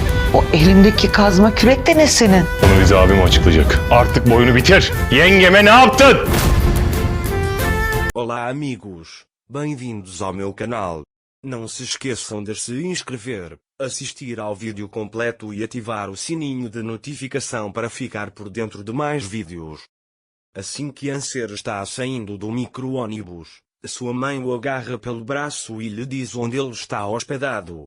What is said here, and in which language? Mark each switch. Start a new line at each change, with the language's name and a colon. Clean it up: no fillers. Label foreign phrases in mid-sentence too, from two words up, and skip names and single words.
Turkish: O elimdeki kazma kürek de ne senin? Bunu bize abim açıklayacak. Artık bu oyunu bitir. Yengeme ne yaptın?
Portuguese: Olá amigos, bem-vindos ao meu canal. Não se esqueçam de se inscrever, assistir ao vídeo completo e ativar o sininho de notificação para ficar por dentro de mais vídeos. Assim que Anser está saindo do micro-ônibus, sua mãe o agarra pelo braço e lhe diz onde ele está hospedado.